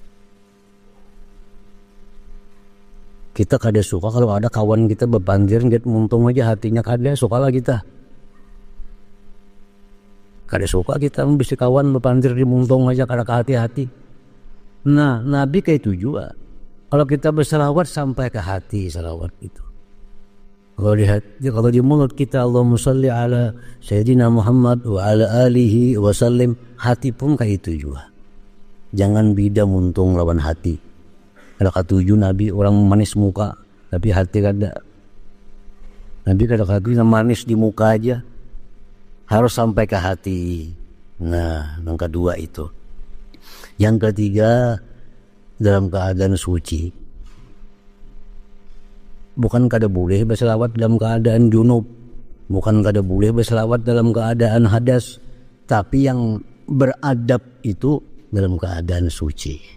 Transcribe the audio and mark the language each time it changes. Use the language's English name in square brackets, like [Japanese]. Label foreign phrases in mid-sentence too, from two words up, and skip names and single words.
[Banjar] Kita kada suka kalau ada kawan kita berbanjir, get muntung aja hatinya kada sukalah kita. Kada suka kita bisa kawan berbanjir di muntung aja kada ke hati-hati. Nah, Nabi kayak itu juga. Kalau kita bersalawat sampai ke hati salawat itu. Kalau di mulut kita [Arabic] اللهم صل على سيدنا محمد وعلى آله وسلم, [Banjar] hati pun kayak itu juga. Jangan bida muntung lawan hati. Ada ketujuh Nabi orang manis muka, tapi hati kada. Nabi kada kata manis di muka aja, harus sampai ke hati. Nah, yang kedua itu. Yang ketiga, dalam keadaan suci. Bukan kada boleh berselawat dalam keadaan junub, bukan kada boleh berselawat dalam keadaan hadas, tapi yang beradab itu dalam keadaan suci.